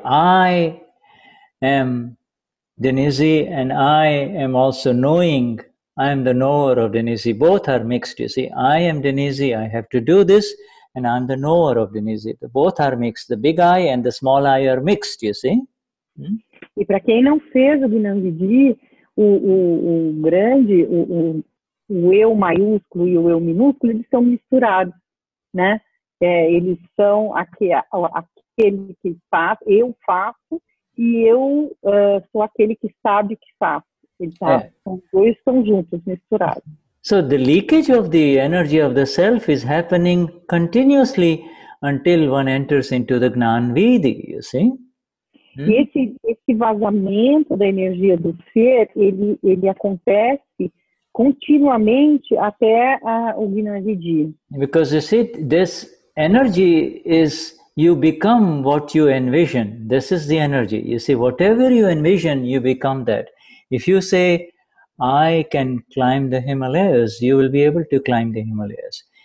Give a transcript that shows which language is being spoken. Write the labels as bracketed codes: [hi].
[en] I am Denize and I am also knowing. I am the knower of Denize. Both are mixed, you see. I am Denize, I have to do this, and I am the knower of Denize. Both are mixed. The big I and the small I are mixed, you see. [pt] E para quem não fez o Gnanvidi, o grande, o o eu maiúsculo e o eu minúsculo, eles são misturados, né? Eles são aquele que faz, eu faço, e eu sou aquele que sabe que faço. Os dois estão juntos, misturados. [en] So the leakage of the energy of the self is happening continuously until one enters into the Gnani Vidhi, you see? [pt] Esse vazamento da energia do ser, ele acontece continuamente até o Gnani Vidhi. [en] Because you see, this energy is, you become what you envision. This is the energy. You see, whatever you envision, you become that. If you say, I can climb the Himalayas, you will be able to climb the Himalayas.